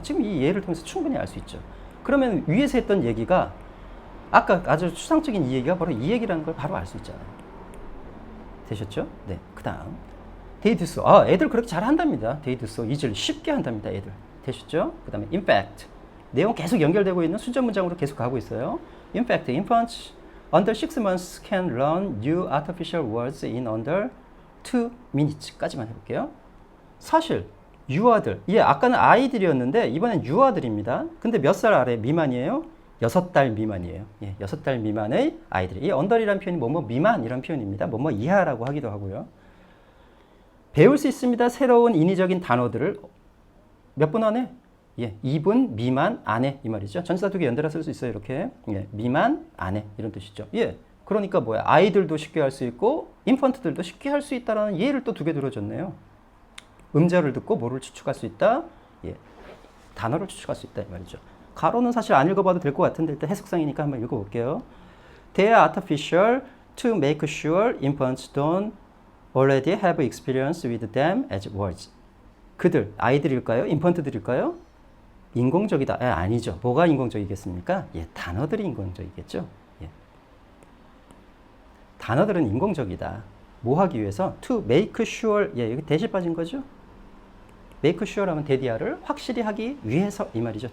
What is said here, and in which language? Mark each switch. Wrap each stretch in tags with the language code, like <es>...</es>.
<ko>지금 이 예를 통해서 충분히 알 수 있죠. 그러면 위에서 했던 얘기가 아까 아주 추상적인 이 얘기가 바로 이 얘기라는 걸 바로 알 수 있잖아요. 되셨죠? 네. 그 다음.</ko> <en>They do so.</en> <ko>애들 그렇게 잘 한답니다.</ko> <en>They do so.</en> <ko>이즈를 쉽게 한답니다. 애들. 되셨죠? 그 다음에 in fact. 내용 계속 연결되고 있는 순전 문장으로 계속 가고 있어요.</ko> <en>In fact, infants under 6 months can learn new artificial words in under 2 minutes</en> <ko>까지만 해볼게요. 사실 유아들, 아까는 아이들이었는데 이번엔 유아들입니다. 근데 몇 살 아래 미만이에요? 6달 미만이에요. 6달 미만의 아이들이. 이 언더이라는 표현이 뭐뭐 미만 이런 표현입니다. 뭐뭐 이하라고 하기도 하고요. 배울 수 있습니다. 새로운 인위적인 단어들을 몇 분 안에? 2분 미만 안에 이 말이죠. 전치사 두 개 연달아 쓸 수 있어요. 이렇게. 미만 안에 이런 뜻이죠. 그러니까 뭐야? 아이들도 쉽게 할 수 있고 인펀트들도 쉽게 할 수 있다라는 예를 또 두 개 들어줬네요. 음절을 듣고 뭐를 추측할 수 있다? 단어를 추측할 수 있다 이 말이죠. 가로는 사실 안 읽어봐도 될 것 같은데 일단 해석상이니까 한번 읽어볼게요.</ko> <en>They are artificial to make sure infants don't already have experience with them as words.</en> <ko>그들, 아이들일까요? 인펀트들일까요? 인공적이다. 아니죠. 뭐가 인공적이겠습니까? 단어들이 인공적이겠죠. 단어들은 인공적이다. 뭐 하기 위해서? To make sure. 여기 대시 빠진 거죠? make sure 하면 대디아를 확실히 하기 위해서 이 말이죠.</ko>